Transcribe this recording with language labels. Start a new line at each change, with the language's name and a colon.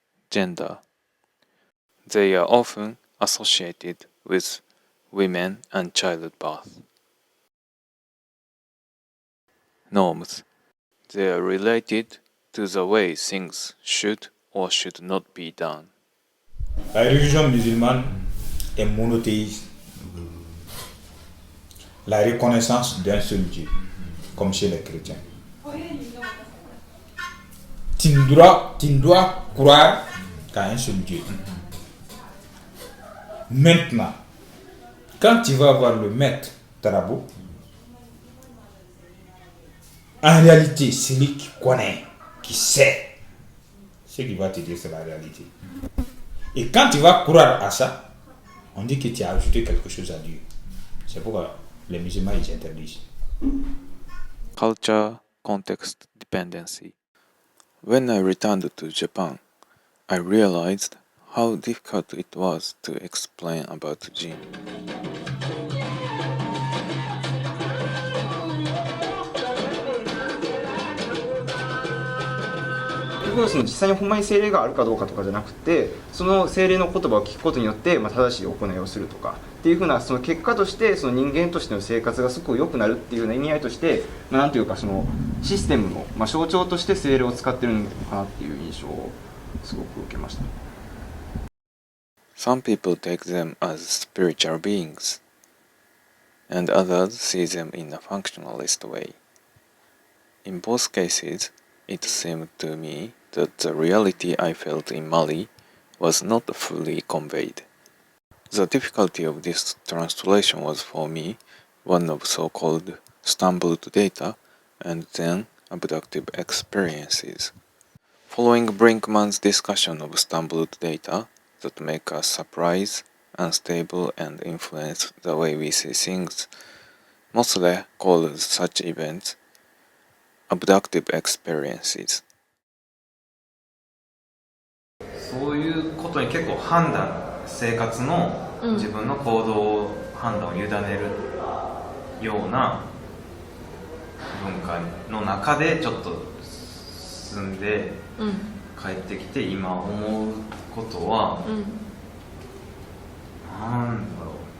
English: Gender. They are often associated with women and childbirth. Norms. They are related to the way things should or should not be done.
French: La religion musulmane est monothéiste. La reconnaissance d'un seul Dieu, comme chez les chrétiens. Tu dois croire qu'à un seul Dieu. Maintenant, quand tu vas voir le maître Tarabo, en réalité, c'est lui qui connaît, qui sait. Ce qu'il va te dire, c'est la réalité. Et quand tu vas croire à ça, on dit que tu as ajouté quelque chose à Dieu. C'est pourquoi les musulmans ils interdisent.
English: Culture context dependency. When I returned to Japan, I realized how difficult it was to explain about Djinn.
Japanese: 要するに実際にほんまに精霊があるかどうかとかじゃなくて、その精霊の言葉を聞くことによって、正しい行いをするとかっていうふうな、その結果としてその人間としての生活がすごく良くなるっていうような意味合いとして、なんというかそのシステムの、象徴として精霊を使ってるのかなっていう印象をすごく受けました。
English: Some people take them as spiritual beings, and others see them in a functionalist way. In both cases, it seemed to me that the reality I felt in Mali was not fully conveyed. The difficulty of this translation was for me one of so-called stumbled data and then abductive experiences. Following Brinkman's discussion of stumbled data that make us surprise, unstable, and influence the way we see things, Mosley called such events abductive experiences.
Japanese: そういうことに結構生活の自分の行動判断を委ねるような文化の中でちょっと進んで帰ってきて今思うことは、なんだろ